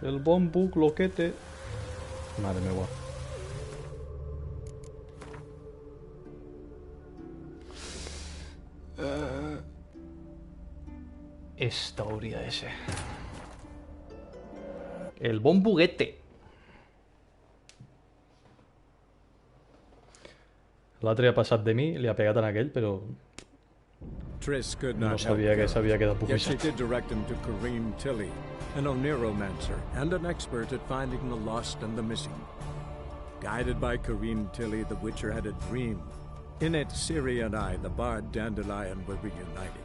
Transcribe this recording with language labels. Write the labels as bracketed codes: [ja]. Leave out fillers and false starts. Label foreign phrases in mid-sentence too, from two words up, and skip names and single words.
[ca] El bombu cloquete. [es] Madre mía. [ca] Esta hauria de ser. El bombuguete. L'altre ha passat de mi, li ha pegat en aquell, però [en] Triss could [ca] no [en] not [ca] sabia que s'havia quedat [en] Yet she [ca] buquejat. [en] did direct him to Kareem Tilly, an oneromancer and an expert at finding the lost and the missing. Guided by Kareem Tilly, the Witcher had a dream. In it, Ciri and I, the bard Dandelion, were reunited.